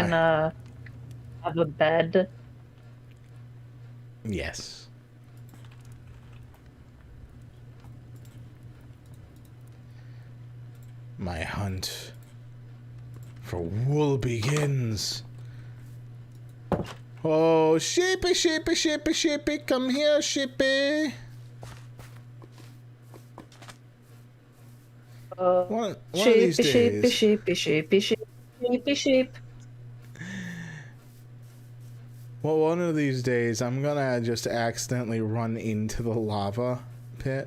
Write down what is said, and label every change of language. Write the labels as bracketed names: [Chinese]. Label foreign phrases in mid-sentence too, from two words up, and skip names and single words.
[English] can have a bed. Yes. My hunt for wool begins. Oh, sheepy, sheepy, sheepy, sheepy, come here, sheepy. One of these Sheepy, sheepy, days. sheepy, sheepy, sheepy, sheepy, sheep. Well, one of these days, I'm gonna just accidentally run into the lava pit.